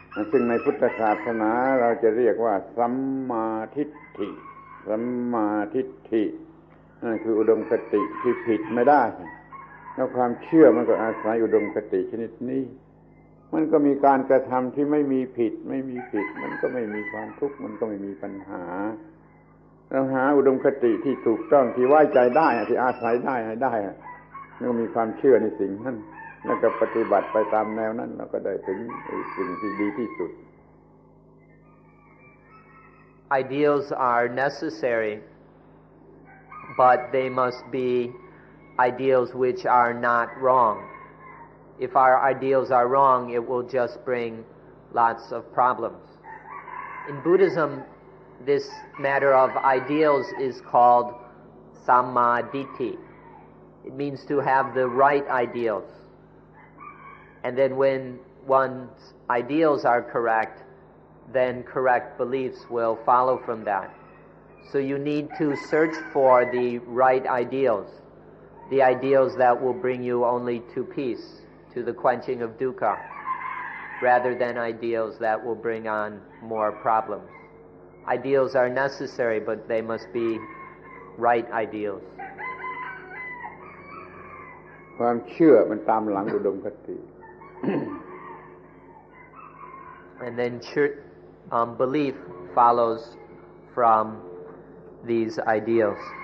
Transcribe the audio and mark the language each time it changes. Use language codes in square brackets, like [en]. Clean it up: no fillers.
[th] ซึ่งในพุทธศาสนาเราจะเรียกว่าสัมมาทิฏฐิสัมมาทิฏฐินั่นคืออุดมคติที่ผิดไม่ได้แล้วความเชื่อมันก็อาศัยอุดมคติชนิดนี้มันก็มีการกระทำที่ไม่มีผิดมันก็ไม่มีความทุกข์มันก็ไม่มีปัญหาเราหาอุดมคติที่ถูกต้องที่ไว้ใจได้ที่อาศัยได้ แล้วก็มีความเชื่อในสิ่งนั้นแล้วก็ปฏิบัติไปตามแนวนั้นเราก็ได้ถึงสิ่งที่ดีที่สุด [en] Ideals are necessary, but they must be ideals which are not wrong. If our ideals are wrong, it will just bring lots of problems. In Buddhism, this matter of ideals is called Samma Ditti. It means to have the right ideals. And then when one's ideals are correct, then correct beliefs will follow from that. So you need to search for the right ideals, the ideals that will bring you only to peace, to the quenching of dukkha, rather than ideals that will bring on more problems. Ideals are necessary, but they must be right ideals. [th] ความเชื่อมันตามหลังอุดมคติ [en] And then belief follows from these ideals.